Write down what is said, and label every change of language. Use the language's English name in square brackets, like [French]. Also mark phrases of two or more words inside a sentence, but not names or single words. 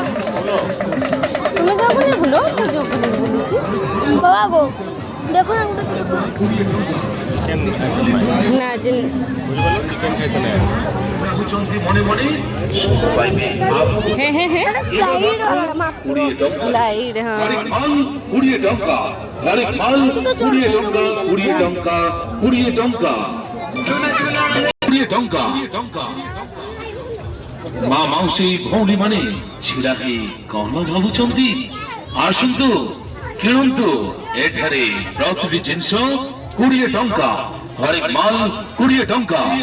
[Bangla] তুমি যাবো না বলো, বলেছি বাবা গো দেখো না ওটা না যে হ্যাঁ হ্যাঁ হ্যাঁ স্লাইড লাইট, হ্যাঁ [Odia] ମା ମାଉସୀ ଭଉଣୀ ମାନେ ଛିଡ଼ା ହେଇ କଣ ଭାବୁଛନ୍ତି? ଆସନ୍ତୁ କିଣନ୍ତୁ, ଏଠାରେ ପ୍ରତିଟି ଜିନିଷ 20 ଟଙ୍କା, ହରେକ ମାଲ 20 ଟଙ୍କା।